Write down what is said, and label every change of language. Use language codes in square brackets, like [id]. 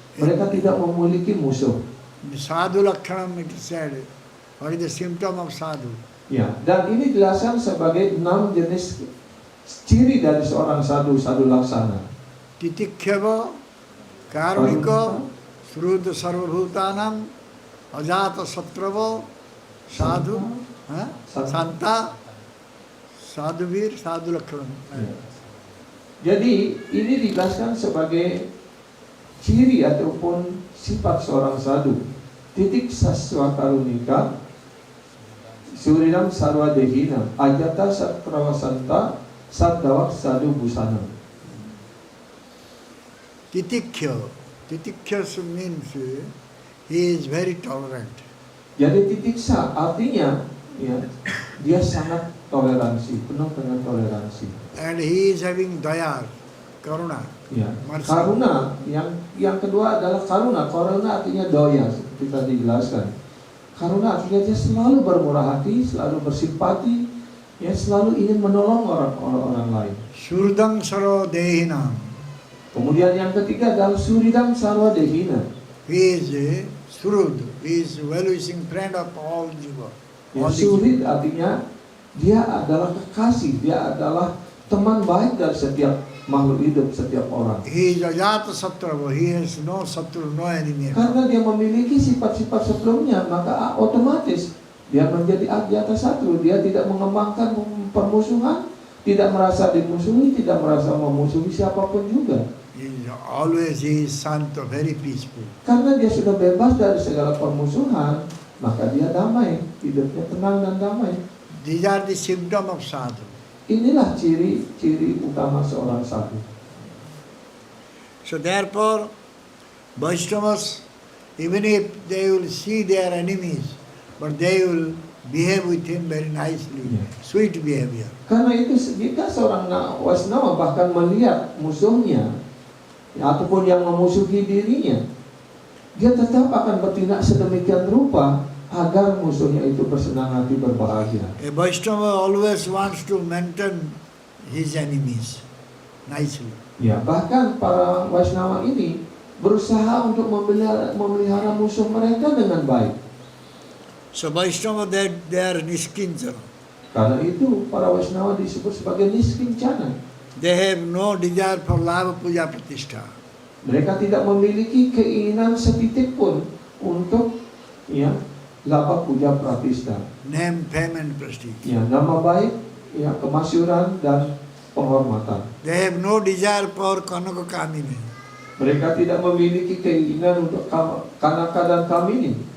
[id] Mereka tidak memiliki musuh. [en] The sadhu lakshanam, it is said, what is the symptom of sadhu? [id] Ya, dan ini dijelaskan sebagai 6 jenis ciri dari seorang sadhu laksana. [sa] Titikhyava, karuniko, sruddha sarvabhutanam, ajata satrava, sadhu, santa, sadhuvir, sadhu lakshanam. [id] Ya. Jadi ini dijelaskan sebagai ciri ataupun sifat seorang sadhu. [sa] Titik saswa karunika, suridam sarwa dehina, ajata satrawasanta, sadawak sadhu busana. [en] Titikya means he is very tolerant. [id] Jadi titiksa artinya ya, dia sangat toleransi, penuh dengan toleransi. [en] And he is having daya, karuna. [id] Ya. [en] Mercy. [id] Karuna, yang kedua adalah karuna. Karuna artinya doya, seperti tadi dijelaskan. Karuna artinya dia selalu bermurah hati, selalu bersimpati, ya selalu ingin menolong orang lain. [sa] Surdang saro dehina. [id] Kemudian yang ketiga adalah suridam sarwa dehina. [en] He is a surud. He is a well-wishing friend of all jiva. [id] Ya, [en] All the [id] surid artinya dia adalah kekasih, dia adalah teman baik dari setiap makhluk hidup, setiap orang. [en] He is ajata satrava. He has no satru, no enemy. [id] Karena dia memiliki sifat-sifat sebelumnya, maka otomatis dia menjadi ajata satru. Dia tidak mengembangkan permusuhan, tidak merasa dimusuhi, tidak merasa memusuhi siapapun juga. [en] He is santa, very peaceful. [id] Karena dia sudah bebas dari segala permusuhan, maka dia damai, hidupnya tenang dan damai. [en] These are the symptoms of sadhu. [id] Inilah ciri-ciri utama seorang sadhu. [en] So therefore, Vaishnavas, even if they will see their enemies, but they will behave with him very nicely, Yeah. sweet behavior. [id] Karena itu jika seorang Waisnava bahkan melihat musuhnya ataupun yang memusuhi dirinya, dia tetap akan bertindak sedemikian rupa agar musuhnya itu bersenang hati, berbahagia. [en] A Vaishnava always wants to maintain his enemies nicely. [id] Ya, bahkan para Waisnava ini berusaha untuk memelihara musuh mereka dengan baik. [en] So Vaishnava, they are niskinchana. [id] Karena itu para Waisnava disebut sebagai niskincana. [en] They have no desire for lava puja pratishtha. [id] Mereka tidak memiliki keinginan setitik pun untuk ya laba puja pratistha. [en] Name, fame and prestige. [id] Ya, nama baik, ya kemasyuran dan penghormatan. [en] They have no desire for kanaka kamini. [id] Mereka tidak memiliki keinginan untuk kanaka dan kamini,